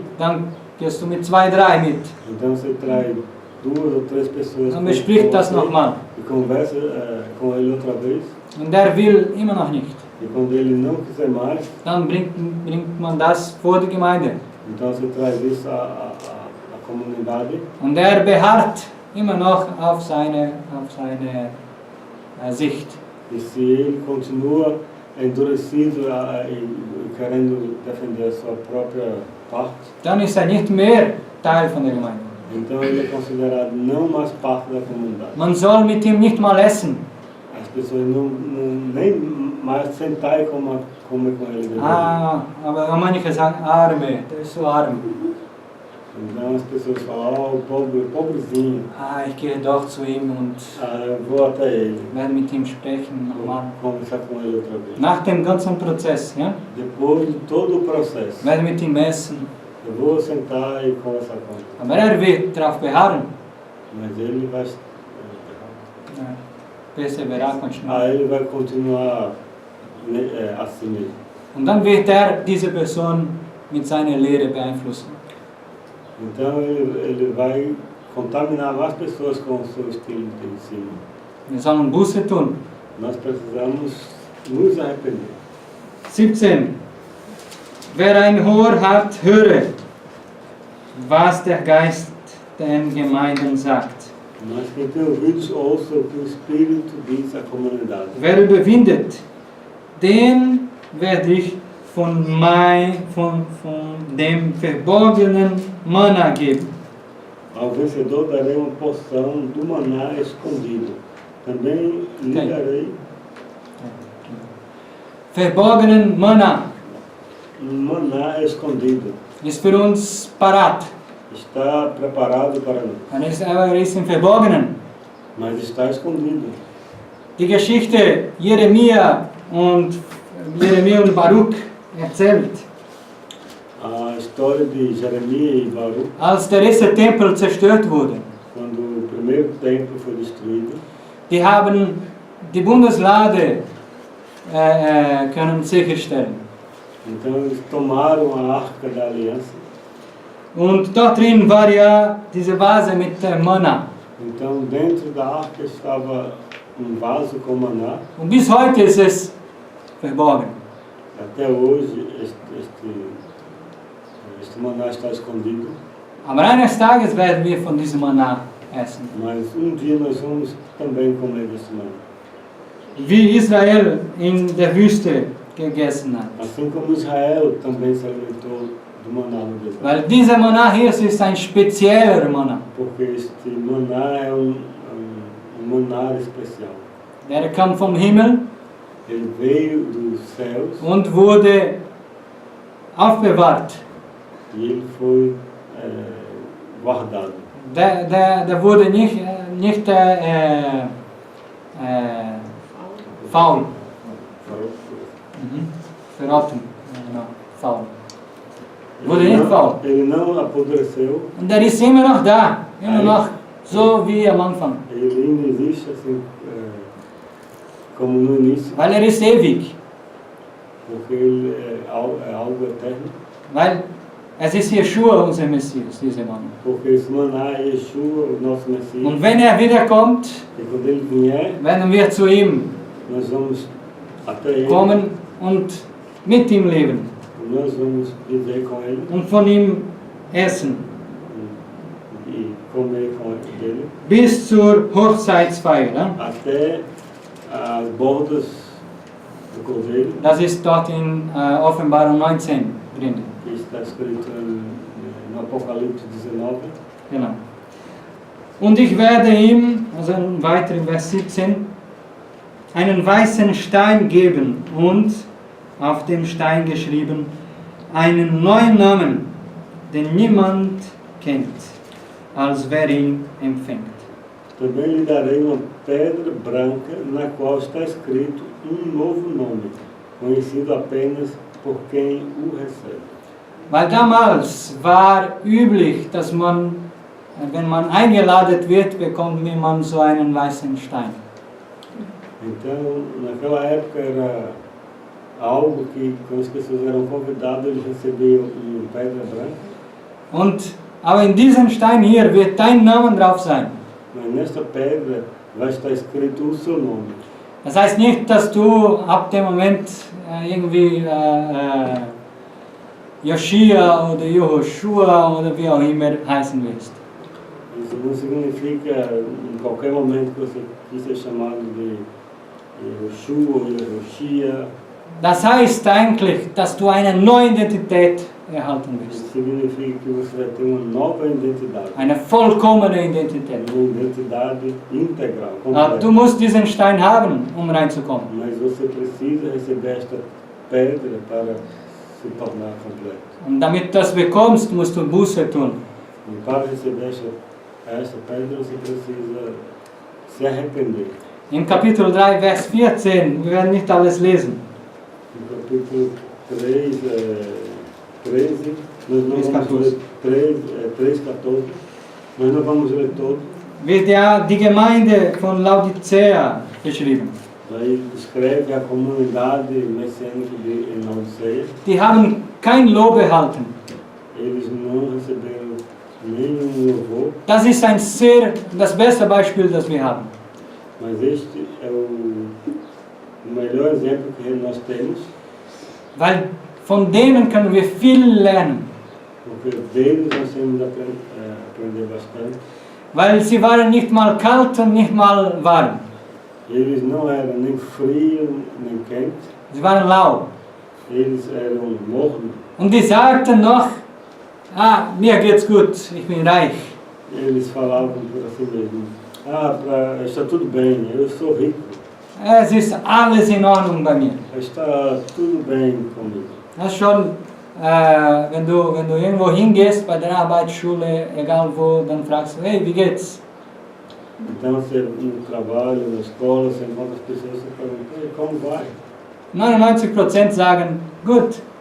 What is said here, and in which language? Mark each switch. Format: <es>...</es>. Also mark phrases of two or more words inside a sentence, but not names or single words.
<de>Dann gehst du mit 2, 3 mit.</de> <pt>então você traz 2 ou 3 pessoas</pt> <de>Dann bespricht das nochmal.</de> <pt>e conversa com ele outra vez.</pt> <de>Und er will immer noch nicht.</de> <pt>E quando ele não quiser mais,</pt> <de>Dann bringt man das vor die Gemeinde.</de> <pt>então você traz isso à comunidade.</pt> <de>Und er beharrt immer noch auf seine Sicht.</de> <pt>E se ele continua endurecido e querendo defender a sua própria parte,</pt> <de>Dann ist er nicht mehr Teil von der Gemeinde.</de> <pt>então ele é considerado não mais parte da comunidade.</pt> <de>Man soll mit ihm nicht mal essen.</de> <pt>As pessoas nem mais sentar e comer com ele.</pt> <de>Aber manche sagen, Arme, der ist so arm.</de> <pt>Então as pessoas falam, pobrezinho.</pt> <de>Ich gehe doch zu ihm und</de> <pt>Eu vou até ele.</pt> <de>werde mit ihm sprechen nochmal.</de> <pt>Vou conversar com ele outra vez.</pt> <de>Nach dem ganzen Prozess, ja?</de> <pt>Depois de todo o processo,</pt> <de>Werde mit ihm essen.</de> <pt>eu vou sentar e conversar com ele.</pt> <de>Aber er wird darauf beharren.</de> <pt>Mas ele vai Perseverar, continuar. ele vai continuar assim mesmo.</pt> <de>Und dann wird er diese Person mit seiner Lehre beeinflussen.</de> <pt>Então ele vai contaminar mais pessoas com o seu estilo de ensino.</pt> <de>Wir sollen Buße tun.</de> <pt>Nós precisamos nos arrepender. 17.</pt> <de>Wer ein Ohr hat, höre, was der Geist den Gemeinden sagt.</de> <pt>Mas quem tem ouvidos, ouça o que o Espírito diz à comunidade.</pt> <de>Wer überwindet, den werde ich von dem verborgenen Manna geben.</de> <pt>Ao vencedor darei uma porção do maná escondido. Também lhe darei</pt> <de>Verborgenen Manna</de> <pt>maná escondido.</pt> <de>ist für uns parat.</de> <pt>Está preparado para nós,</pt> <de>Er ist im Verborgenen.</de> <pt>mas está escondido.</pt> <de>Die Geschichte Jeremia und Baruch erzählt,</de> <pt>A história de Jeremias e Baruch,</pt> <de>als der erste Tempel zerstört wurde.</de> <pt>quando o primeiro templo foi destruído,</pt> <de>Die haben die Bundeslade können sicherstellen.</de> <pt>então eles tomaram a Arca da Aliança.</pt> <de>Und dort drin war ja diese Vase mit Manna.</de> <pt>Então dentro da arca estava vaso com maná.</pt> <de>Und bis heute ist es verborgen.</de> <pt>Até hoje este maná está escondido.</pt> <de>Aber eines Tages werden wir von diesem Manna essen.</de> <pt>Mas dia nós vamos também comer desse maná.</pt> <de>Wie Israel in der Wüste gegessen hat.</de> <pt>Assim como Israel também se alimentou do maná no deserto.</pt> <de>Weil dieser Manna hier ist ein spezieller Manna.</de> <pt>Porque este maná é maná especial.</pt> <de>Der kam vom Himmel</de> <pt>Ele veio dos céus</pt> <de>und wurde aufbewahrt.</de> <pt>e ele foi guardado.</pt> <de>Der wurde nicht faul. Verrotten. Genau, faul. Wurde nicht faul.</de> <pt>Ele não apodreceu.</pt> <de>Und er ist immer noch da. Immer noch so wie am Anfang.</de> <pt>Ele ainda existe assim, como no início,</pt> <de>Weil er ist ewig.</de> <pt>porque ele é algo eterno.</pt> <de>Weil es ist Yeshua, unser Messias, dieser Mann.</de> <pt>Porque esse maná é Yeshua, o nosso Messias.</pt> <de>Und wenn er wiederkommt,</de> <pt>E quando ele vier,</pt> <de>werden wir zu ihm</de> <pt>nós vamos até ele.</pt> <de>kommen und mit ihm leben</de> <pt>E nós vamos viver com ele</pt> <de>und von ihm essen.</de> <pt>e comer com ele.</pt> <de>Bis zur Hochzeitsfeier. Ne?</de> <pt>Até as bordas do cordeiro,</pt> <de>Das ist dort in Offenbarung 19 drin.</de> <pt>que está escrito no Apocalipse 19.</pt> <de>Genau. Und ich werde ihm, also weiter im Vers 17, einen weißen Stein geben und auf dem Stein geschrieben einen neuen Namen, den niemand kennt, als wer ihn empfängt.</de> <pt>Também lhe darei uma pedra branca na qual está escrito novo nome, conhecido apenas por quem o recebe.</pt> <de>Weil damals war üblich, dass man, wenn man eingeladen wird, bekommt man so einen weißen Stein.</de> <pt>Então, naquela época era algo que, quando as pessoas eram convidadas, eles recebiam uma pedra branca.</pt> <de>Und aber in diesem Stein hier wird dein Name drauf sein.</de> <pt>Mas nesta pedra vai estar escrito o seu nome.</pt> <de>Das heißt nicht, dass du ab dem Moment irgendwie Joshua oder Jehoshua oder wie auch immer heißen wirst.</de> <pt>Isso não significa em qualquer momento que você quis ser chamado de Yoshua ou Yehoshia.</pt> <de>Das heißt eigentlich, dass du eine neue Identität erhalten wirst.</de> <pt>Isso significa que você vai ter uma nova identidade.</pt> <de>Eine vollkommene Identität.</de> <pt>Uma identidade integral,</pt> <de>Du</de> <pt>completa.</pt> <de>musst diesen Stein haben, um reinzukommen.</de> <pt>Mas você precisa receber esta pedra para se tornar completo.</pt> <de>Und damit du das bekommst, musst du Buße tun.</de> <pt>E para receber esta pedra, você precisa se arrepender.</pt> <de>Im Kapitel 3, Vers 14, wir werden nicht alles lesen.</de> <pt>No capítulo 3, 13, nós não 3:14. vamos ler 3:14, nós não vamos ler todo.</pt> <de>Wird ja die Gemeinde von Laodicea beschrieben.</de> <pt>Aí descreve a comunidade messiânica de Laodiceia.</pt> <de>Die haben kein Lob erhalten.</de> <pt>Eles não receberam nenhum louvor,</pt> <de>Das ist das beste Beispiel, das wir haben.</de> <pt>mas este é o melhor exemplo que nós temos,</pt> <de>Weil von denen können wir viel lernen.</de> <pt>porque deles nós temos aprender bastante.</pt> <de>Weil sie waren nicht mal kalt und nicht mal warm.</de> <pt>Eles não eram nem frio nem quente,</pt> <de>Sie waren lau.</de> <pt>eles eram mornos.</pt> <de>Und die sagten noch, mir geht's gut, ich bin reich.</de> <pt>Eles falavam por assim mesmo: está tudo bem, eu sou rico,</pt> <de>Es ist alles in Ordnung bei mir.</de> <pt>está tudo bem comigo.</pt> <de>Das ist schon, wenn du irgendwo hingehst, bei der Arbeitsschule, egal wo, dann fragst du, hey, wie geht's?</de> <pt>Então você no trabalho, na escola, você encontra as pessoas e pergunta: "Ei, como vai?"</pt> <de>99% sagen, gut,</de>